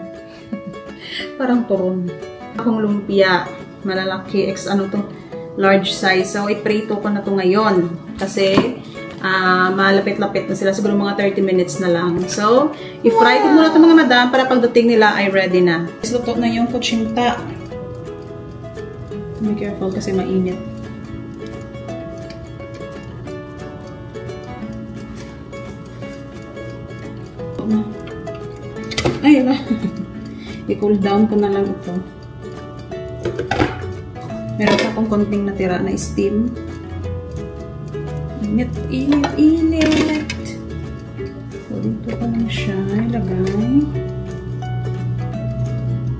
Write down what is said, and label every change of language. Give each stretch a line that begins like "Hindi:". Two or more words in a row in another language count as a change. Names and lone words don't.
Filipino: Parang turon. Akong lumpia.
English: Malalaki. Large size.
Filipino: So, iprito ko na to ngayon. Kasi,
English: malapit-lapit
Filipino: na sila. Siguro mga 30 minutes na lang. So, i-fry ko muna ito mga madam para pagdating nila ay ready na. Luto na yung kutsinta.
English: Be careful
Filipino: kasi mainit. Ay, i-
English: cool down
Filipino: ko na lang ito. Meron pa akong konting natira na steam. Init. So, dito ko lang siya ilagay.